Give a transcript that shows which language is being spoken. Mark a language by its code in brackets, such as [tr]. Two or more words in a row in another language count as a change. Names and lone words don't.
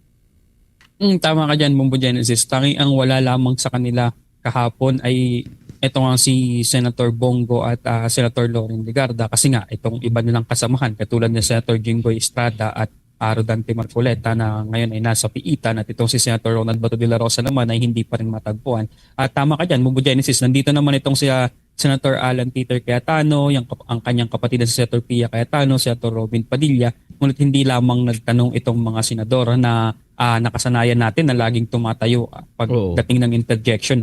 [tl] Tama ka dyan, Bombo Genesis. Tangi ang wala lamang sa kanila kahapon ay ito nga si Senator Bongo at Senator Loren Legarda kasi nga itong iba nilang kasamahan katulad ni Senator Jinggoy Estrada at Rodante Marcoleta na ngayon ay nasa piitan at itong si Senator Ronald Bato de la Rosa naman ay hindi pa rin matagpuan. At tama ka dyan, Bombo Genesis, nandito naman itong si Senator Alan Peter Cayetano, ang kanyang kapatid na si Senator Pia Cayetano, Senator Robin Padilla, ngunit hindi lamang nagtanong itong mga senador na nakasanayan natin na laging tumatayo pagdating ng interjection.